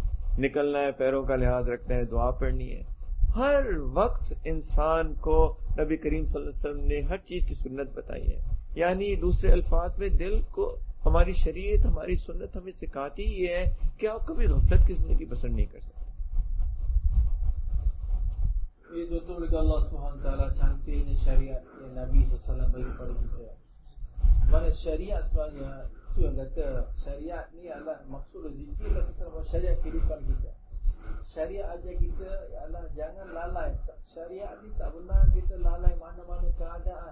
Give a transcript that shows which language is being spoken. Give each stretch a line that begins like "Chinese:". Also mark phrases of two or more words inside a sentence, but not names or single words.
Urdu: نکلنا ہے پیروں کا لحاظ رکھنا ہے دعا پڑھنی ہے. ہر وقت انسان کو نبی کریم صلی اللہ علیہ وسلم نے ہر چیز کی سنت بتائی ہے. یعنی دوسرے الفاظ میں دل کو ہماری شریعت، ہماری سنت ہمیں سکھاتی ہی ہے کہ آپ کبھی غفلت کی زندگی بسر نہیں کر سکتے.
Malay: یہ betul juga Allah SWT cantiknya syariat yang Nabi SAW bagi pada kita. Mana syariat sebenarnya, itu yang kata syariat ni adalah maksud zikir lah kita buat syariat kehidupan kita. Syariat ajar kita ialah jangan lalai. Syariat ni tak benar kita lalai mana-mana keadaan.